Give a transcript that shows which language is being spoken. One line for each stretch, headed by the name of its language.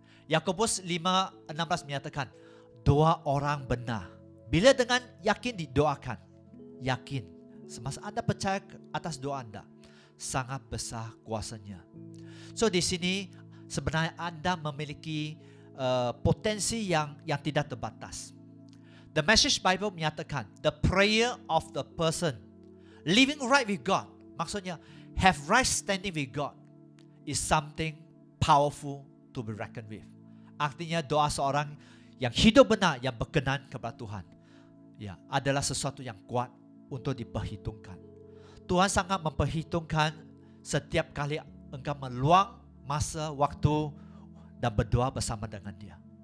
Indonesian: Yakobus 5:16 menyatakan, doa orang benar bila dengan yakin didoakan, yakin semasa anda percaya atas doa anda, sangat besar kuasanya. So di sini sebenarnya anda memiliki potensi yang tidak terbatas.
English: The Message Bible menyatakan, the prayer of the person living right with God, maksudnya have right standing with God, is something powerful to be reckoned with.
Indonesian: Artinya doa seorang yang hidup benar, yang berkenan kepada Tuhan, ya, adalah sesuatu yang kuat untuk diperhitungkan. Tuhan sangat memperhitungkan setiap kali engkau meluang masa, waktu dan berdoa bersama dengan Dia.